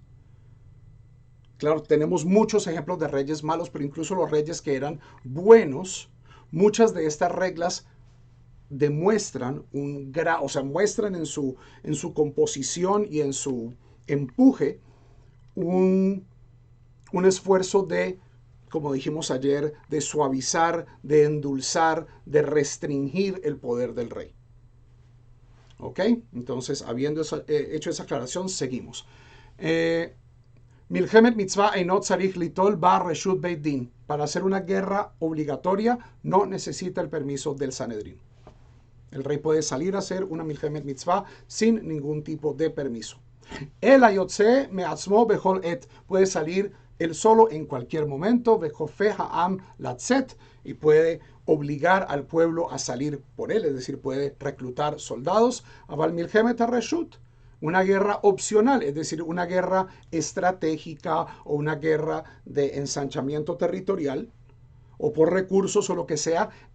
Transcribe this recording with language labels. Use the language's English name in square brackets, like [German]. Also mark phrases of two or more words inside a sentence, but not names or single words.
[Spanish] Claro, tenemos muchos ejemplos de reyes malos, pero incluso los reyes que eran buenos, muchas de estas reglas demuestran muestran en su composición y en su empuje un esfuerzo de, como dijimos ayer, de suavizar, de endulzar, de restringir el poder del rey. ¿Ok? Entonces, habiendo hecho esa aclaración, seguimos. [Hebrew] מלחמת מצוה אינו צריך ליטול בה רשות בית דין. [Spanish] Para hacer una guerra obligatoria no necesita el permiso del Sanedrín. El rey puede salir a hacer una [Hebrew] מלחמת מצוה [Spanish] sin ningún tipo de permiso. [Hebrew] ויוצא מעצמו בכל עת. [Spanish] Puede salir él solo en cualquier momento. [Hebrew] וכופה העם לצאת. [Spanish] Y puede obligar al pueblo a salir por él. Es decir, puede reclutar soldados. [Hebrew] אבל מלחמת הרשות. [Spanish] Una guerra opcional, es decir, una guerra estratégica o una guerra de ensanchamiento territorial o por recursos o lo que sea.